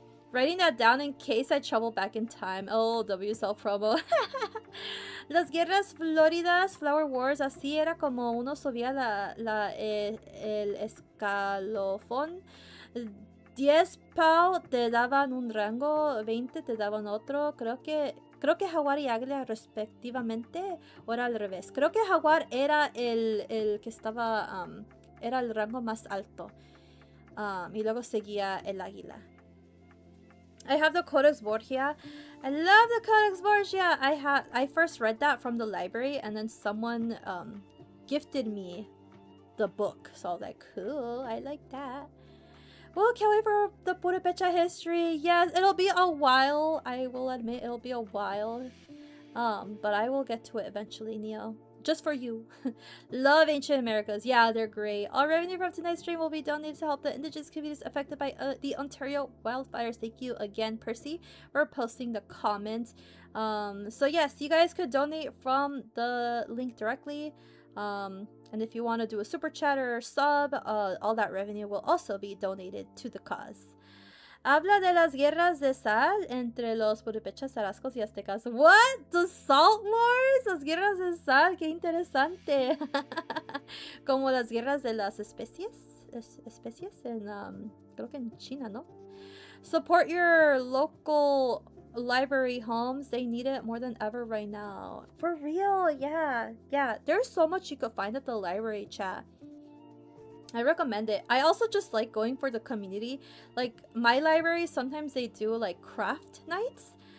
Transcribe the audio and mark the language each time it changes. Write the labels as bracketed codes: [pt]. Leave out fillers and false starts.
[en] Writing that down in case I travel back in time. Oh, WSL promo. [es] Las guerras floridas, Flower Wars, así era como uno subía el escalofón. 10 pau te daban un rango, 20 te daban otro. Creo que Jaguar y Águila respectivamente, o era al revés. Creo que Jaguar era el que estaba, era el rango más alto. Y luego seguía el Águila. [en] I have the Codex Borgia. I love the Codex Borgia. I first read that from the library, and then someone gifted me the book. So I was like, cool, I like that. Well, can't wait for the Purepecha history. Yes, it'll be a while. I will admit it'll be a while. But I will get to it eventually, Neo. Just for you. Love Ancient Americas. Yeah, they're great. All revenue from tonight's stream will be donated to help the indigenous communities affected by the Ontario wildfires. Thank you again, Percy, for posting the comment. So yes, you guys could donate from the link directly. And if you want to do a super chat or sub, all that revenue will also be donated to the cause. [es] Habla de las guerras de sal entre los puripechas, tarascos y aztecas. [en] What? The Salt Wars? [es] Las guerras de sal, qué interesante. Como las guerras de las especies en, creo que en China, ¿no? [en] Support your local library homes. They need it more than ever right now. For real, yeah. There's so much you could find at the library, chat. I recommend it. I also just like going for the community. Like my library, sometimes they do like craft nights.